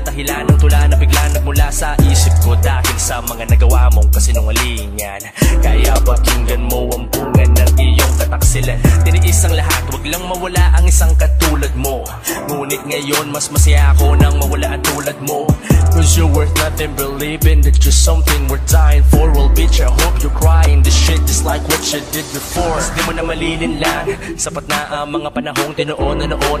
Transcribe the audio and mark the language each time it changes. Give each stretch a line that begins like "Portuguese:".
Filipino: Dahilan ng tula na bigla nagmula sa isip ko dahil sa mga nagawa mong kasinungalingan. Kaya pakinggan mo ang bunga ng iyong kataksilan. Tiniis ang lahat, wag lang mawala ang isang katulad mo. Ngunit ngayon mas masaya ako nang mawala ang tulad mo.
English: Cause you're worth nothing, believing that you're something worth dying for. Well bitch, I hope you're crying. This shit is like what you did before.
Filipino: Di mo na malilin lang, sapat na ang mga panahong tinuon na noon.